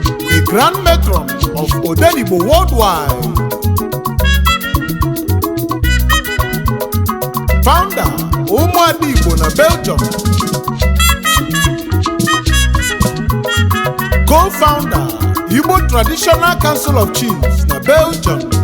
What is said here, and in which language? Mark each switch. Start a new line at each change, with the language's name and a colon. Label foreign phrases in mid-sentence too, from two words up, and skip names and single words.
English: The Grand Matron of Odenigbo Worldwide.
Igbo: Founder, Ụmụada Igbo na Belgium. Co-founder, Igbo Traditional Council of Chiefs na Belgium.